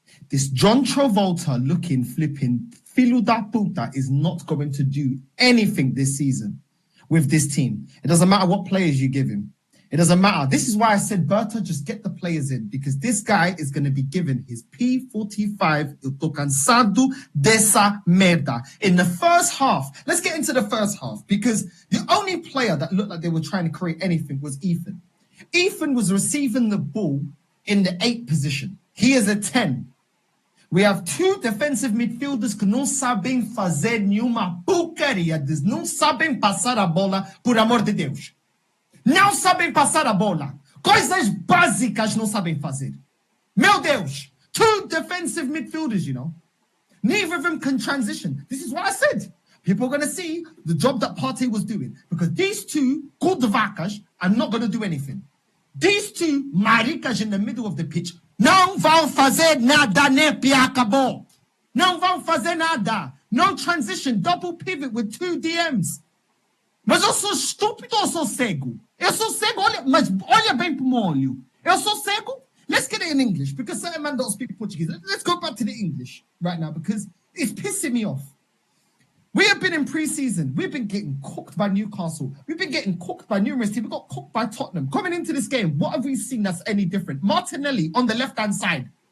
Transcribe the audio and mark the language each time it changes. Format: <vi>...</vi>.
<en>This John Travolta looking, flipping, Filuda Puta is not going to do anything this season with this team. It doesn't matter what players you give him. It doesn't matter. This is why I said, Berta, just get the players in, because this guy is going to be given his P45.</en> <pt>Eu tô cansado dessa merda.</pt> <en>In the first half, let's get into the first half, because the only player that looked like they were trying to create anything was Ethan. Ethan was receiving the ball in the 8 position. He is a 10. We have 2 defensive midfielders</en> <pt>que não sabem fazer nenhuma porcaria. Não sabem passar a bola, por amor de Deus. Não sabem passar a bola. Coisas básicas não sabem fazer. Meu Deus.</pt> <en>2 defensive midfielders, you know. Neither of them can transition. This is what I said. People are going to see the job that Partey was doing. Because these 2 good vacas are not going to do anything. These 2 maricas in the middle of the pitch</en> <pt>não vão fazer nada, nem acabou. Não vão fazer nada.</pt> <en>No transition. Double pivot with 2 DMs.</en> <pt>Mas eu sou estúpido ou sou cego? Eu sou cego, mas olha bem pro meu olho. Eu sou cego?</pt> <en>Let's get it in English, because certain man don't speak Portuguese. Let's go back to the English right now, because it's pissing me off. We have been in pre-season. We've been getting cooked by Newcastle. We've been getting cooked by numerous teams. We got cooked by Tottenham. Coming into this game, what have we seen that's any different? Martinelli on the left-hand side.</en>